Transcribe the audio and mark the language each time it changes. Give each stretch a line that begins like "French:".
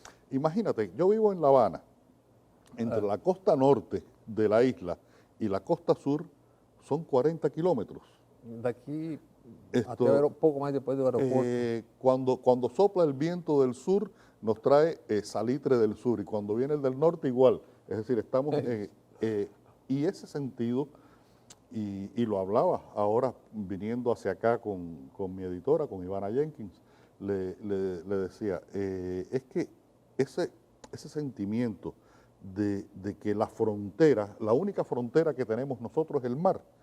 Spanish: Imagínate, yo vivo en La Habana, entre la costa norte de la isla y la costa sur son 40 kilómetros.
Portuguese: Daqui
Spanish: Esto,
Portuguese: até pouco mais depois do aeroporto.
Spanish: Cuando sopla el viento del sur, nos trae salitre del sur, y cuando viene el del norte igual. Es decir, estamos... y ese sentido, y lo hablaba ahora viniendo hacia acá con mi editora, con Ivana Jenkins, le decía, es que ese sentimiento de que la frontera, la única frontera que tenemos nosotros es el mar.